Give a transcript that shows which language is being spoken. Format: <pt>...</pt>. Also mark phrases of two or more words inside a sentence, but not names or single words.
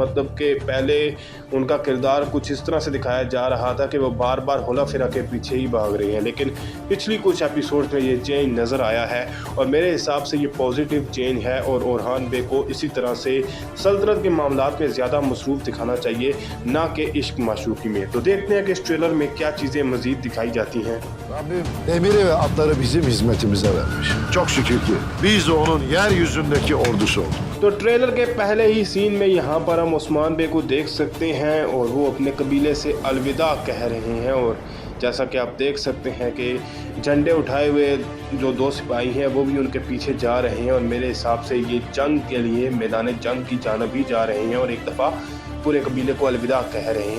<ur>مطلب کہ پہلے ان کا کردار کچھ اس طرح سے دکھایا جا رہا تھا کہ وہ بار بار ہولا فیرا کے پیچھے ہی بھاگ رہے ہیں، لیکن پچھلی کچھ ایپیسوڈز میں یہ چینج نظر آیا ہے اور میرے حساب سے یہ</ur> <en>positive change</en> <ur>ہے. اور اورحان بے کو اسی طرح سے سلطنت کے معاملات میں زیادہ مصروف دکھانا چاہیے، نہ کہ عشق معشوقی میں. تو دیکھتے ہیں کہ اس ٹریلر میں کیا چیزیں مزید دکھائی جاتی ہیں.</ur> <tr>Emiri ve atları bizim hizmetimize vermiş. Çok şükür ki biz de onun yeryüzündeki ordusu olduk.</tr> <ur>تو ٹریلر کے پہلے ہی سین میں یہاں پر ہم عثمان بے کو دیکھ سکتے ہیں اور وہ اپنے قبیلے سے الوداع کہہ رہے ہیں. اور جیسا کہ آپ دیکھ سکتے ہیں کہ جھنڈے اٹھائے ہوئے جو دو سپاہی ہیں وہ بھی ان کے پیچھے جا رہے ہیں اور میرے حساب سے یہ جنگ کے لیے میدان جنگ کی جانب ہی جا رہے ہیں اور ایک دفعہ پورے قبیلے کو الوداع کہہ رہے ہیں.</ur>